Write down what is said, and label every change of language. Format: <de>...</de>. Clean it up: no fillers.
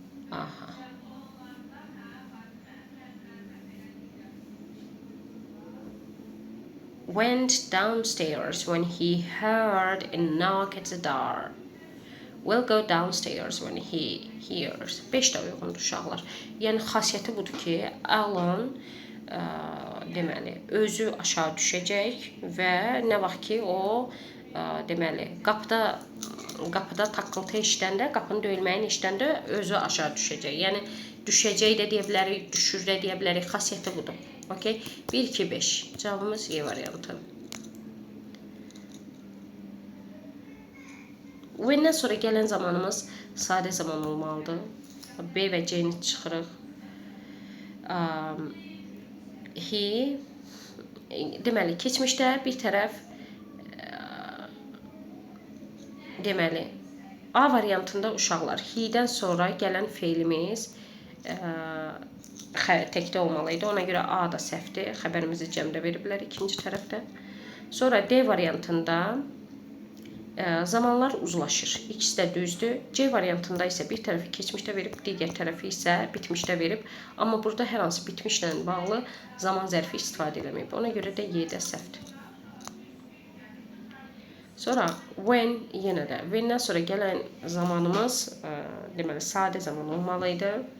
<en>Aha. Went downstairs when he heard a knock at the door. Will go downstairs when he hears.</en> <az>5 də uyğundur uşaqlar. Yəni xasiyyəti budur ki, Alan deməli özü aşağı düşəcək və nə vaxt ki o deməli qapıda taqqıltı eşidəndə, qapının döyülməyini eşidəndə özü aşağı düşəcək. Yəni düşəcək də deyə bilərik, düşür də deyə bilərik. Xasiyyəti budur. Okay? 1, 2, 5. Cavabımız Y variantı. When-dən sonra gələn zamanımız sadə zaman olmalıdır. B və C-ni çıxırıq. He, deməli, keçmişdə bir tərəf deməli, A variantında uşaqlar, he-dən sonra gələn feilimiz təkdə olmalıydı. Ona görə A da səhvdir. Xəbərimizi cəmdə veriblər ikinci tərəfdə. Sonra D variantında zamanlar uzlaşır. İkisi də düzdür. C variantında isə bir tərəfi keçmişdə verib, digər tərəfi isə bitmişdə verib. Amma burada hər hansı bitmişlə bağlı zaman zərfi istifadə edilməyib. Ona görə də Y də səhvdir. Sonra when yenə də when-dən sonra gələn zamanımız deməli sadə zaman olmalıydı.</az>